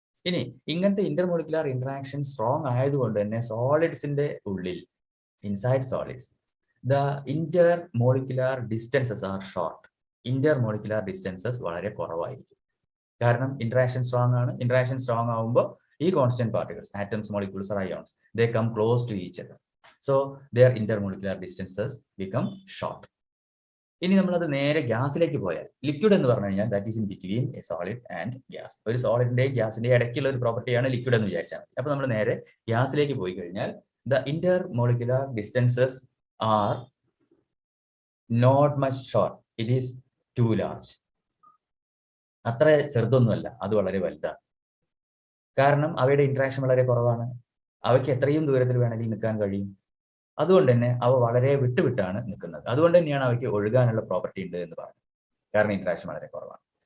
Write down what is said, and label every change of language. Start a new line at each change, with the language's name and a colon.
Malayalam: ഇനി ഇങ്ങനത്തെ intermolecular interaction strong ആയതുകൊണ്ട് തന്നെ സോളിഡ്സിന്റെ ഉള്ളിൽ,
English: Inside solids, the intermolecular distances are short.
Malayalam: Intermolecular distances വളരെ കുറവായിരിക്കും. കാരണം ഇന്ററാക്ഷൻ സ്ട്രോങ് ആണ്. ഇന്ററാക്ഷൻ സ്ട്രോങ് ആവുമ്പോൾ ഈ constant particles, atoms, molecules, ions,
English: they come close to each other. So their intermolecular distances become short.
Malayalam: ഇനി നമ്മളത് നേരെ ഗ്യാസിലേക്ക് പോയാൽ, ലിക്വിഡ് എന്ന് പറഞ്ഞു കഴിഞ്ഞാൽ
English: That is in between a solid and gas.
Malayalam: ഒരു സോളിഡിന്റെയും ഗ്യാസിന്റെയും ഇടയ്ക്കുള്ള ഒരു പ്രോപ്പർട്ടിയാണ് ലിക്വിഡ് എന്ന് വിചാരിച്ചാൽ മതി. അപ്പൊ നമ്മൾ നേരെ ഗ്യാസിലേക്ക് പോയി കഴിഞ്ഞാൽ
English: the intermolecular distances are not much short. It is too large.
Malayalam: അത്ര ചെറുതൊന്നുമല്ല, അത് വളരെ വലുതാണ്. കാരണം അവയുടെ ഇന്ററാക്ഷൻ വളരെ കുറവാണ്. അവയ്ക്ക് എത്രയും ദൂരത്തിൽ വേണമെങ്കിൽ നിൽക്കാൻ കഴിയും. അതുകൊണ്ട് തന്നെ അവ വളരെ വിട്ടുവിട്ടാണ് നിൽക്കുന്നത്. അതുകൊണ്ട് തന്നെയാണ് അവയ്ക്ക് ഒഴുകാനുള്ള പ്രോപ്പർട്ടി ഉണ്ട് എന്ന് പറയുന്നത്. കാരണം ഇന്ററാക്ഷൻ വളരെ കുറവാണ്.